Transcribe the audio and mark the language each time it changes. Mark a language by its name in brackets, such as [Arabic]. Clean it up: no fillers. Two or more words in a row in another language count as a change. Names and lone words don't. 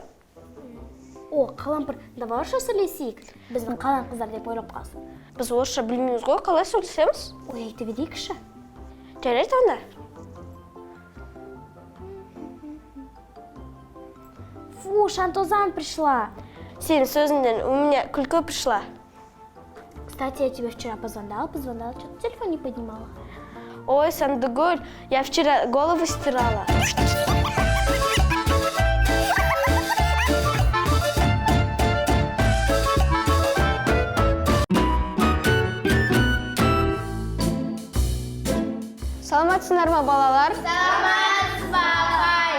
[Kazakh] Қалампыр, давай орысша сөйлесейік. Біздің қалан қыздар деп ойлап қалсын. Біз орысша білмейміз ғой, қалай сөйлесеміз? Айтып берейікші. Жарайды онда. [Russian] Фу, Шантозан пришла. [Kazakh] Сенің сөзіңден [Russian] у меня [Kazakh] күлкі пришла. [Russian] Кстати, я тебе вчера позвонила, что-то телефон не поднимала. Ой, Сандыгуль, я вчера голову стирала. [Kyrgyz] Саламатсыңдар ма, балалар? Саламатсыз, бабай.